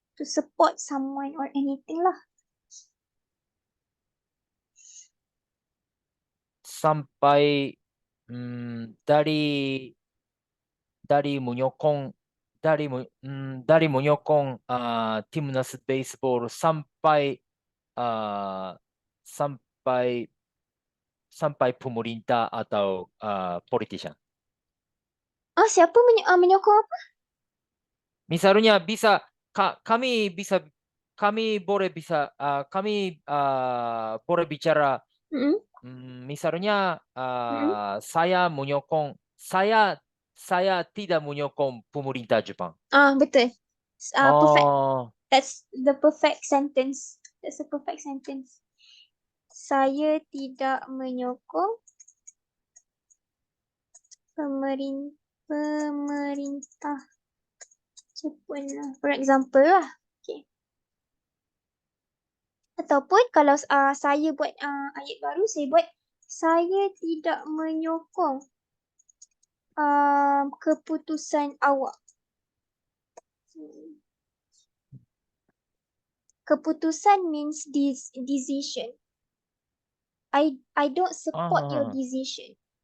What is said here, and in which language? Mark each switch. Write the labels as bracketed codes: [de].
[en] To support someone or anything lah. [ms] Sampai dari menyokong timnas baseball sampai sampai pemerintah atau politician. Siapa menyokong apa? Misalnya kami boleh bicara. Misalnya saya tidak menyokong pemerintah Jepang. Betul. Perfect. Oh, [en] That's the perfect sentence. That's a perfect sentence. [ms] Saya tidak menyokong pemerintah Jepun lah. [en] For example lah. Okay. [ms] Ataupun kalau saya buat ayat baru, saya tidak menyokong keputusan awak. [en] Keputusan means decision. I don't support your decision.